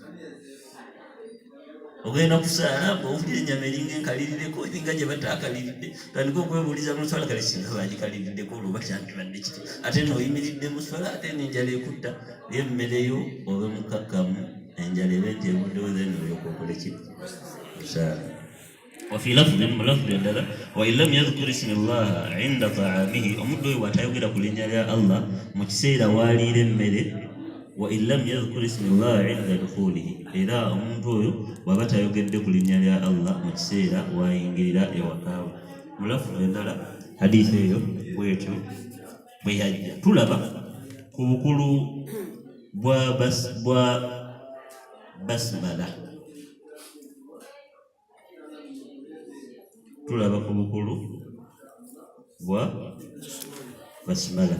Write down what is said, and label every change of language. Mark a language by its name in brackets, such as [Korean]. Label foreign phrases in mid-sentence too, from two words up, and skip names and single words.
[Ganda] Ogenda kusaala ng'owulira ennyama eringa enkalirideko eringa gye bataakaliridde, tandika okwebuuliza mu swala kale singa bagikalirideko olwo bakyandibadde kiti, ate n'oyimiridde mu swala ate n'enjala ekutta y'emmereyo obe mukakkamu, enjala eba eteebuddewo then olyoka okole ki? Kusaala. [Arabic] وفي لفظ ملفظ endala وإن لم يذكر اسم الله عند طعامه, [Ganda] omuddu oyo bw'atayogera ku linnya lya Allah mu kiseera waliira emmere, [Arabic] وإن لم يذكر اسم الله عند دخوله, [Ganda] era omuntu oyo bw'aba tayogedde ku linnya lya Allah mu kiseera wayingirira ewakaawe. Mu lafظ endala hadiisi eyo bwetyo bwe yajja. Tulaba ku bukulu bwa basmala, tulaba ku bukulu bwa basmala.